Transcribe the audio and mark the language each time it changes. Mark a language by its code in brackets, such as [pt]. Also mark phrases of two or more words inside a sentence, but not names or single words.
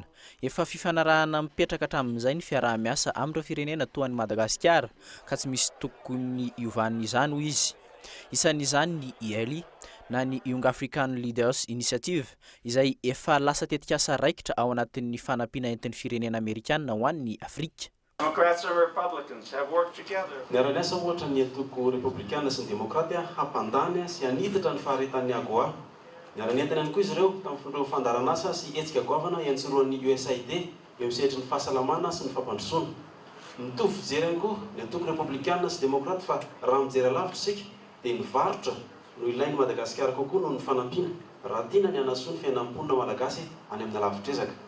[mg] Efa fifanarahana mipetraka hatramin'izay ny fiarah-miasa amin'ireo firenena toa ny Madagasikara ka tsy misy tokony iovan'izany hoy izy. Isan'izany ny IELI na ny Young African Leaders Initiative izay efa lasa tetikasa raikitra ao anatin'ny fanampiana entin'ny firenena Amerikana ho an'ny Afrika. [en] Democrats and Republicans have worked together. [mg] Niara-miasa ohatra ny antoko Republikana sy ny Demokrata hampandany sy haniditra ny faharetan'ny AGOA. Niara-nientana ihany koa izy ireo tamin'ireo fandaran'asa sy hetsika goavana iantsoroan'ny USAID eo misehatry ny fahasalamana sy ny fampandrosoana. Mitovy fijery ihany koa ny antoko Republikana sy Demokrata fa raha mijery lavitra isika dia ny varotra no ilain'ny Madagasikara kokoa noho ny fanampiana raha tiana ny hanasoa ny fiainam-ponina malagasy any amin'ny lavitra ezaka.